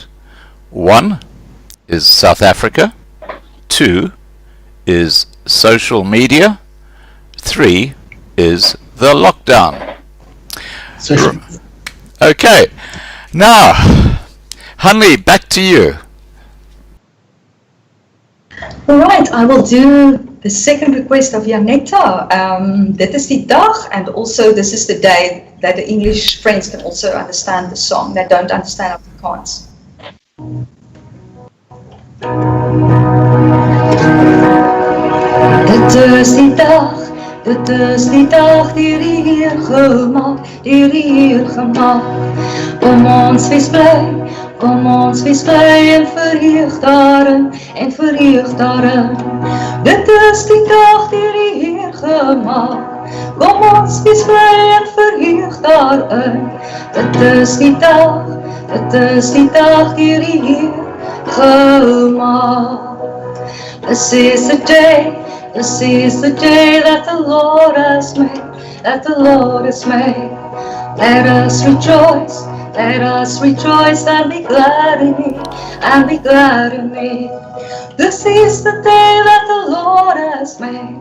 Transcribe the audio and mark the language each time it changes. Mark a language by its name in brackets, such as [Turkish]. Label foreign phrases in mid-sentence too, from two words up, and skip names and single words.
[English] 1 is South Africa. 2 is social media. 3 is the lockdown. Okay, now, Hanlie, back to you. Alright, I will do the second request of Janetta. [Afrikaans] Dit is die dag, [English] and also this is the day that the English friends can also understand the song that don't understand Afrikaans. [Afrikaans] Dit is die dag, dit is die dag die Heer gemaak, die Heer gemaak. Kom ons wees bly en verheug daarin, en verheug daarin. Dit is die dag die Heer gemaak. Kom ons wees bly en verheug daarin. Dit is die dag die Heer gemaak. [English] This is the day that the Lord has made, that the Lord has made. Let us rejoice and be glad in it, and be glad in it. This is the day that the Lord has made.